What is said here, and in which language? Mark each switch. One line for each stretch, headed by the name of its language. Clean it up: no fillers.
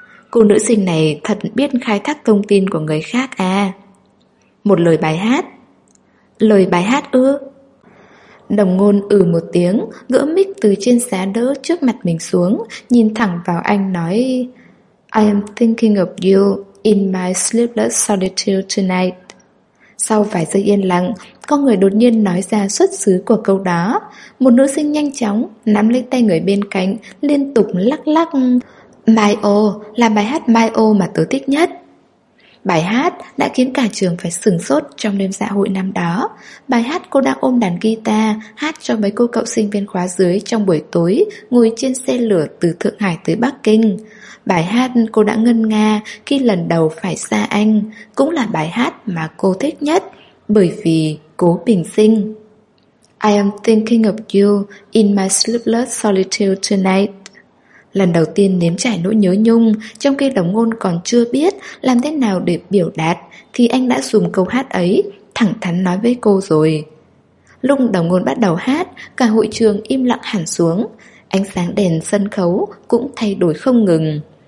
Vietnamese: Cô nữ sinh này thật biết khai thác thông tin của người khác à? Một lời bài hát. Lời bài hát ư? Đồng Ngôn ừ một tiếng, gỡ mic từ trên giá đỡ trước mặt mình xuống, nhìn thẳng vào anh nói.
English: I am thinking of you in my sleepless solitude tonight.
Vietnamese: Sau vài giây yên lặng, có người đột nhiên nói ra xuất xứ của câu đó. Một nữ sinh nhanh chóng nắm lấy tay người bên cạnh, liên tục lắc lắc. My Oh là bài hát My Oh mà tớ thích nhất. Bài hát đã khiến cả trường phải sửng sốt trong đêm dạ hội năm đó. Bài hát cô đang ôm đàn guitar hát cho mấy cô cậu sinh viên khóa dưới trong buổi tối ngồi trên xe lửa từ Thượng Hải tới Bắc Kinh. Bài hát cô đã ngân nga khi lần đầu phải xa anh cũng là bài hát mà cô thích nhất bởi vì Cố Bình Sinh.
English: I am thinking of you in my sleepless solitude tonight.
Vietnamese: Lần đầu tiên nếm trải nỗi nhớ nhung, trong khi Đồng Ngôn còn chưa biết làm thế nào để biểu đạt, thì anh đã dùng câu hát ấy thẳng thắn nói với cô rồi. Lúc Đồng Ngôn bắt đầu hát, cả hội trường im lặng hẳn xuống, ánh sáng đèn sân khấu cũng thay đổi không ngừng.